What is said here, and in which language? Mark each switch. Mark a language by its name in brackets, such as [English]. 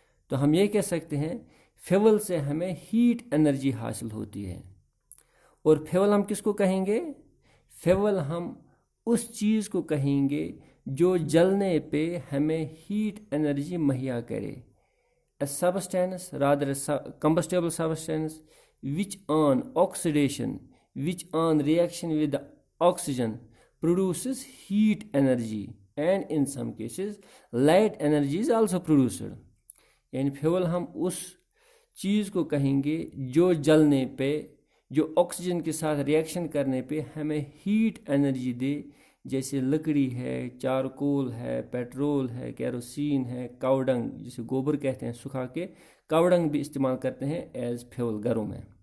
[Hindi] तो हम ये कह सकते हैं फ्यूल से हमें हीट एनर्जी हासिल होती है. और फ्यूल हम किसको कहेंगे? फ्यूल हम उस चीज़ को कहेंगे जो जलने पे हमें हीट एनर्जी मुहैया करे. [English] A substance, rather a combustible substance, which on oxidation, which on reaction with the oxygen produces heat energy, and in some cases light energy is also produced. [Hindi] यानी फ्यूल हम उस चीज़ को कहेंगे जो जलने पे, जो ऑक्सीजन के साथ रिएक्शन करने पे हमें हीट एनर्जी दे. जैसे लकड़ी है, चारकोल है, पेट्रोल है, केरोसिन है, कावडंग जिसे गोबर कहते हैं, सुखा के कावडंग भी इस्तेमाल करते हैं एज फ्यूल घरों में.